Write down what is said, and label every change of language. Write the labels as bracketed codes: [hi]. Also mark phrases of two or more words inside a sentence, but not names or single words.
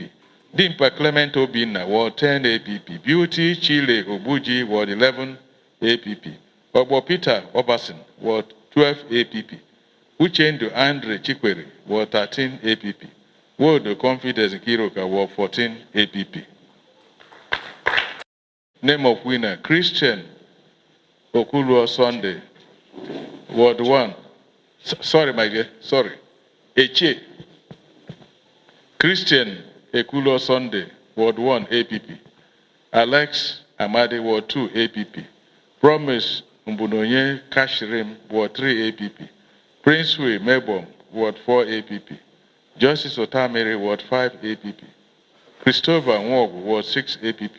[en] Dimpa Clement Obina, Ward 10 APP. Beauty Chile Obuji, Ward 11 APP. Obo Peter Obasin, Ward 12 APP. Uchendo Andre Chikwere, Ward 13 APP. Wodo Confidence Kiroka, Ward 14 APP. Name of winner, Christian Okuluo Sunday, Ward 1. Sorry, my dear, sorry. Eche. Christian Ekulo Sunday, Ward 1 APP. Alex Amadi, Ward 2 APP. Promise Mbunonye Kashirim, Ward 3 APP. Princeway Mebom, Ward 4 APP. Justice Otamere, Ward 5 APP. Christopher Nwogu, Ward 6 APP.